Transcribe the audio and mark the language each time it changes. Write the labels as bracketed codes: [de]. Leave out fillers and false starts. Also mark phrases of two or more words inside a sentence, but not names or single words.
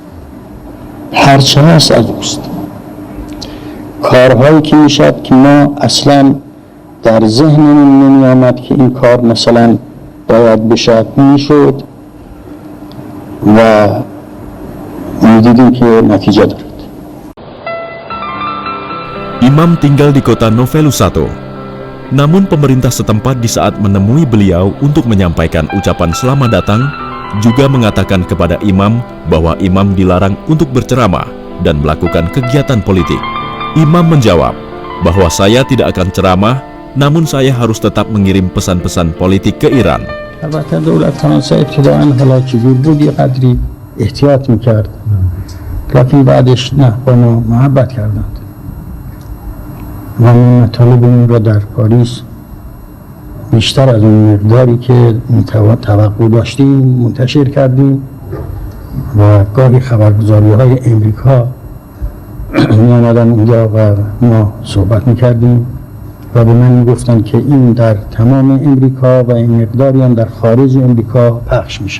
[fa] هرچی هست از اوست. کارهایی که میشد که ما اصلا در ذهنمون نمی آمد که این کار مثلا باید بشه، میشد و میدیدیم که نتیجه دارد. [id] Imam tinggal di kota Novelu Satu. Namun pemerintah setempat di saat menemui beliau untuk menyampaikan ucapan selamat datang juga mengatakan kepada imam bahwa imam dilarang untuk berceramah dan melakukan kegiatan politik. Imam menjawab bahwa saya tidak akan ceramah, namun saya harus tetap mengirim pesan-pesan politik ke Iran. [fa] البته دولت فرانسه ابتداءً حالا که بود یه قدری احتیاط میکرد، لکن بعدش نه، با ما محبت کردند و ما مطالبمون را در پاریس بیشتر از اون مقداری که توقع داشتیم منتشر کردیم و گاهی خبرگزاری های امریکا می آمدن اونجا و ما صحبت میکردیم و به من میگفتن که این در تمام امریکا و این مقداری هم در خارج امریکا پخش میشد.